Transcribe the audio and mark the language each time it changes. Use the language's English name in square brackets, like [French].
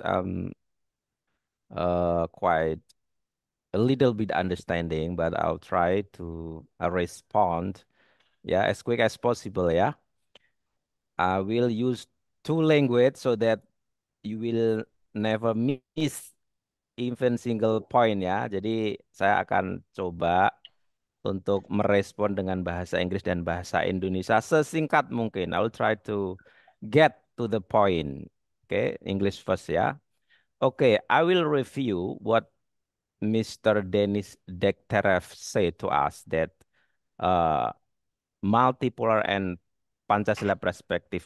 [English] Quite a little bit understanding, but I'll try to respond, yeah, as quick as possible, yeah. I will use two language so that you will never miss even single point, ya. [Indonesian] Jadi saya akan coba untuk merespon dengan bahasa Inggris dan bahasa Indonesia sesingkat mungkin. [English] I will try to get to the point. Okay, English first, ya. Okay, I will review what Mr. Denis Dekterev said to us that multipolar and Pancasila perspective.